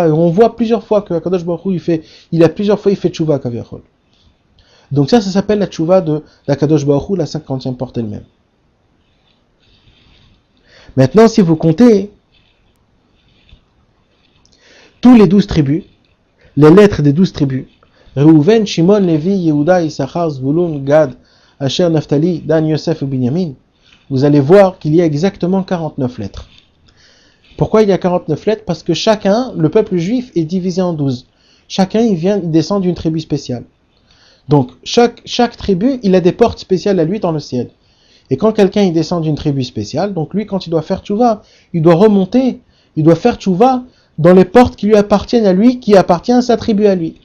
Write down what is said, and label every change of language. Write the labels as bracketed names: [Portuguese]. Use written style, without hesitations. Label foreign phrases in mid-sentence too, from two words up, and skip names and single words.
[French] Et on voit plusieurs fois que Akadosh Baruch Hu, il fait tchouva à Kaviachol. Donc ça s'appelle la tchouva d'Akadosh Baruch Hu, la 50e porte elle-même. Maintenant, si vous comptez tous les 12 tribus, les lettres des 12 tribus, Reuven, Shimon, Lévi, Yehuda, Issachar, Zvulun, Gad, Asher, Naphtali, Dan, Yosef et Binyamin, vous allez voir qu'il y a exactement 49 lettres. Pourquoi il y a 49 lettres? Parce que chacun, le peuple juif, est divisé en 12. Chacun, il descend d'une tribu spéciale. Donc, chaque tribu, il a des portes spéciales à lui dans le ciel. Et quand quelqu'un il descend d'une tribu spéciale, donc lui, quand il doit faire tchouva, il doit remonter, il doit faire tchouva dans les portes qui lui appartiennent à lui, qui appartiennent à sa tribu à lui.